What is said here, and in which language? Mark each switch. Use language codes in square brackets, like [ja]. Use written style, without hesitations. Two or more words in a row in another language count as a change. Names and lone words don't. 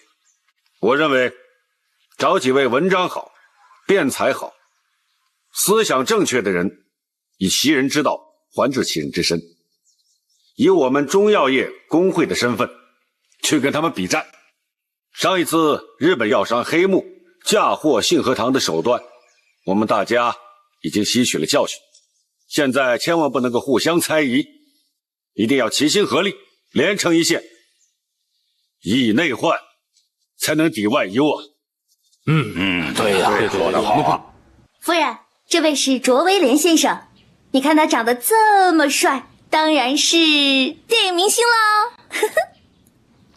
[zh] 我認為，找幾位文章好、辯才好、思想正確的人，以襲人之道還治其人之身，以我們中藥業工會的身份去跟他們比戰。上一次日本藥商黑木嫁禍信和堂的手段，我們大家已經吸取了教訓，現在千萬不能夠互相猜疑， 一定要齐心合力，连成一线，以内患，才能抵外忧啊！对呀，说得好。夫人，这位是卓威廉先生，你看他长得这么帅，当然是电影明星喽。